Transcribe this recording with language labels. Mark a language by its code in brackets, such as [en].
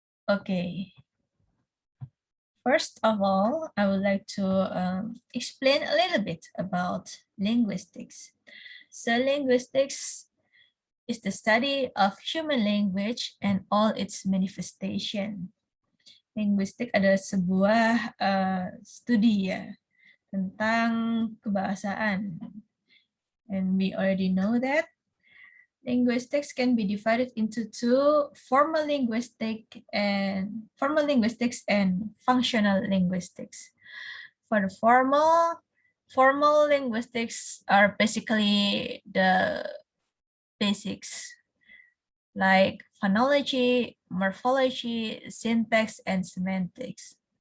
[en] Okay. First of all, I would like to explain a little bit about linguistics. So linguistics is the study of human language and all its manifestation. [id] Linguistik adalah sebuah studi ya tentang kebahasaan. [en] And we already know that linguistics can be divided into two, formal linguistics and functional linguistics. For the formal linguistics are basically the basics like phonology, morphology, syntax, and semantics.